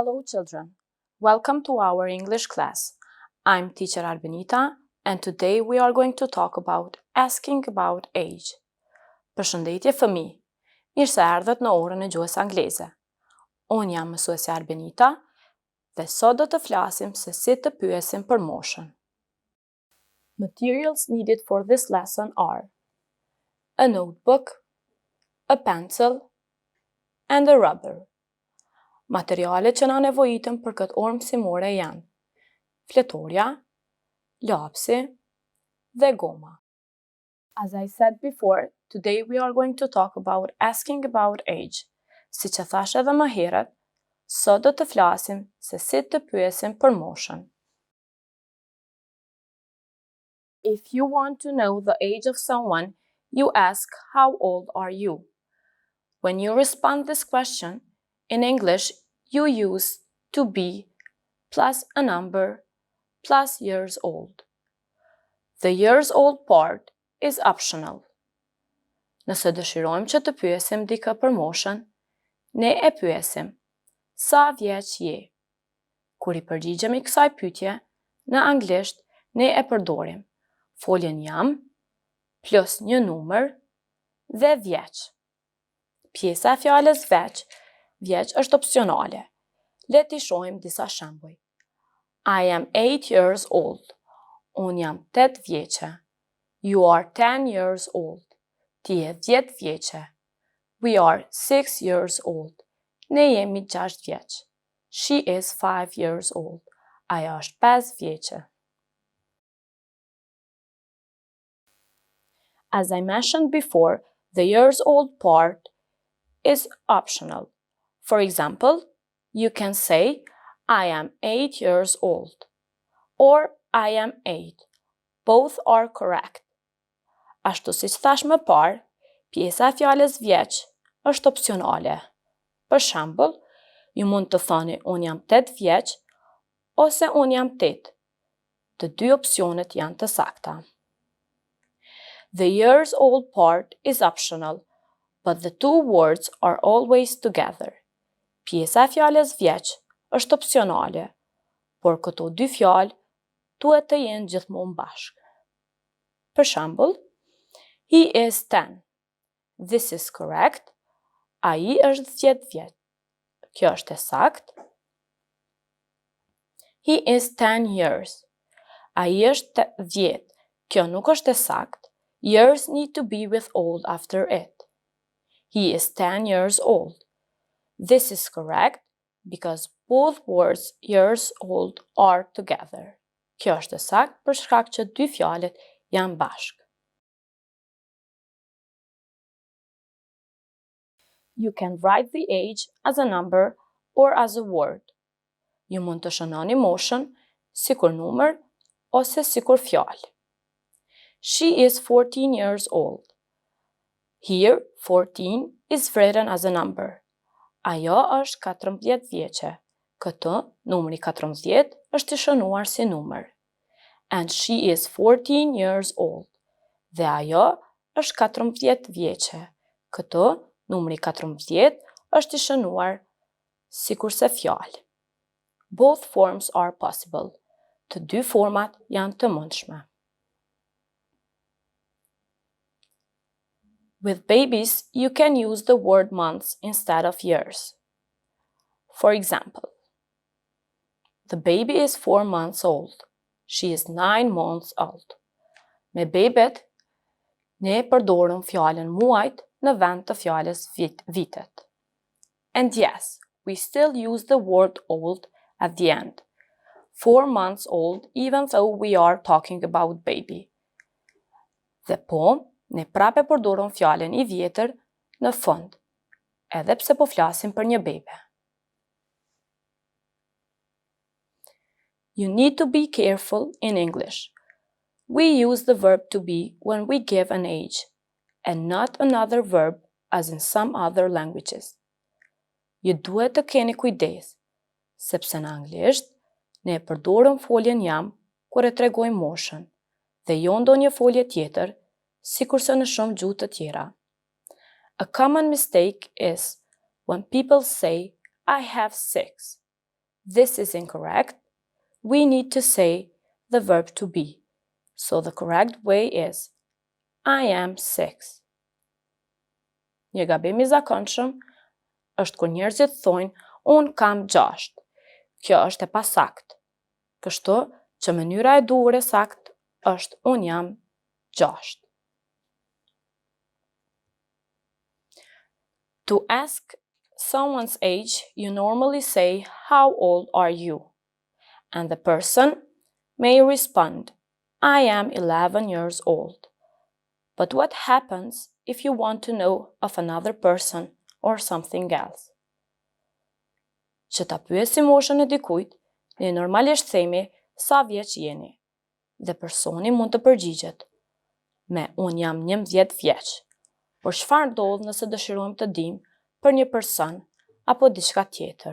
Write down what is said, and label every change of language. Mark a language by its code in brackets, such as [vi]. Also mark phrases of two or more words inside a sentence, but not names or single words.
[en] children. Welcome to our English class. I'm teacher Arbenita and today we are going to talk about asking about age. [sq] Përshëndetje fëmijë. Mirë se erdhët në orën e gjuhës angleze. Unë jam mësuesja Arbenita dhe sot do të flasim se si të pyesim për moshën. [en] Materials needed for this lesson are a notebook, a pencil, and a rubber. [sq] Materialet që na nevojitëm për këtë orë mësimore janë fletorja, lapsi dhe goma. [en] As I said before, today we are going to talk about asking about age. [sq] Si që thash edhe më herët, sot do të flasim se si të pyesim për moshën. [en] If you want to know the age of someone, you ask, how old are you? When you respond this question, in English, you use to be plus a number plus years old. The years old part is optional. [sq] Nëse dëshirojmë që të pyesim dikë për moshën, ne e pyesim, sa vjeç je? Kur i përgjigjemi kësaj pyetje, në anglisht ne e përdorim foljen jam plus një numër dhe vjeç. Pjesa e fjalës vjeç është opsionale. Le t'i shohim disa shembuj. [en] I am 8 years old. [sq] Unë jam 8 vjeçe. [en] You are 10 years old. [sq] Ti je 10 vjeçe. [en] We are 6 years old. [sq] Ne jemi 6 vjeç. [en] She is 5 years old. [sq] Ajo është 5 vjeçe. [en] As I mentioned before, the years old part is optional. For example, you can say, I am 8 years old, or I am 8. Both are correct. [sq] Ashtu si që thash më parë, pjesa e fjalës vjeç është opsionale. Për shembull, ju mund të thoni unë jam 8 vjeç ose unë jam 8. Të dy opsionet janë të sakta. [en] The years old part is optional, but the two words are always together. [sq] Pjesa e fjalës vjeç është opsionale, por këto dy fjalë duhet të jenë gjithmonë bashkë. Për shembull, [en] he is 10. This is correct. [sq] Ai është 10 vjeç. Kjo është e saktë. [en] He is 10 years. [sq] Ai është 10. Kjo nuk është e saktë. [en] Years need to be with old after it. He is 10 years old. This is correct because both words years old are together. [sq] Kjo është e saktë për shkak që dy fjalët janë bashkë. [en] You can write the age as a number or as a word. [sq] Ju mund të shënoni moshën sikur numër ose sikur fjalë. [en] She is 14 years old. Here, 14 is written as a number. [sq] Ajo është 14 vjeçe. Këtë, numri 14 është i shënuar si numër. [en] And she is 14 years old. [sq] Dhe ajo është 14 vjeçe. Këtë, numri 14 është i shënuar sikurse fjalë. [en] Both forms are possible. [sq] Të dy format janë të mundshme. [en] With babies, you can use the word months instead of years. For example, the baby is 4 months old. She is 9 months old. [sq] Me bebet, ne përdorim fjalën muajt në vend të fjalës vitet. [en] And yes, we still use the word old at the end. 4 months old, even though we are talking about baby. [sq] Dhe po, ne prape përdorim fjalën i vjetër në fund, edhe pse po flasim për një bebe. [en] You need to be careful in English. We use the verb to be when we give an age, and not another verb as in some other languages. [sq] Ju duhet të keni kujdes, sepse në anglisht ne përdorim foljen jam kur e tregojmë moshën, dhe jo ndonjë folje tjetër, sikurse në shumë gjuhë të tjera. [en] A common mistake is when people say, I have 6. this is incorrect, we need to say the verb to be. So the correct way is I am 6. [sq] Një gabim I zakonshëm është kur njerëzit thonë unë kam 6. Kjo është e pasakt. Kështu që mënyra e duhur e saktë është unë jam 6. [en] To ask someone's age, you normally say, how old are you? And the person may respond, I am 11 years old. But what happens if you want to know of another person or something else? [sq] Që ta pyesim moshën e dikujt, ne normalisht themi sa vjeç jeni, dhe personi mund të përgjigjet me unë jam 11 vjeç. Por çfarë ndodh nëse dëshirojmë të dimë për një person apo diçka tjetër?